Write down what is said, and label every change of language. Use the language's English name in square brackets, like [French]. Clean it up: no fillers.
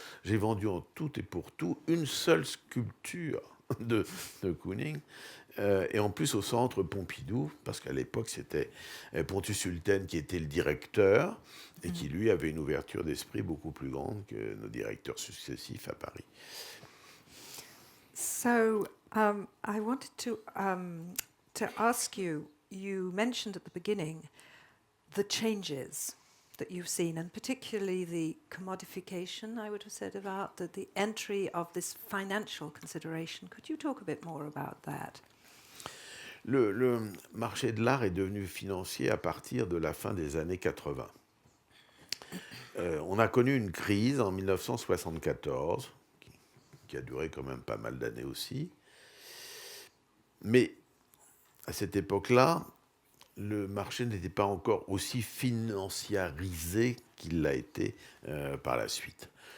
[French] J'ai vendu en tout et pour tout une seule sculpture de Kooning, et en plus au Centre Pompidou, parce qu'à l'époque c'était Pontus Hulten qui était le directeur, et qui lui avait une ouverture d'esprit beaucoup plus grande que nos directeurs successifs à Paris. [English] So I wanted to ask you, you mentioned at the beginning the changes that you've seen, and particularly the commodification, I would have said, about the entry of this financial consideration. Could you talk a bit more about that? [French] Le marché de l'art est devenu financier à partir de la fin des années 80. On a connu une crise en 1974, qui a duré quand même pas mal d'années aussi. Mais à cette époque-là, le marché n'était pas encore aussi financiarisé qu'il l'a été par la suite.